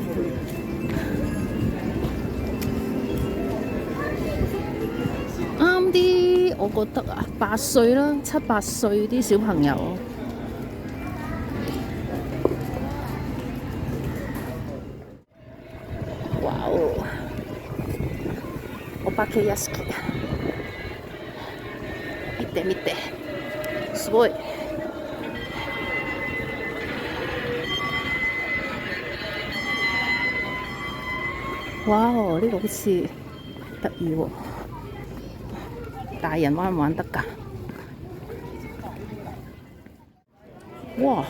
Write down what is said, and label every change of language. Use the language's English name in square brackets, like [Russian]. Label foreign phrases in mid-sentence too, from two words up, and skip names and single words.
[Cantonese] 啱啲，我覺得啊，8歲啦，7、8歲啲小朋友。哇哦！ [Japanese] お化け屋敷。見て見て。すごい。 [Cantonese] 哇哦！呢個好似得意喎。大人玩唔玩得㗎？哇！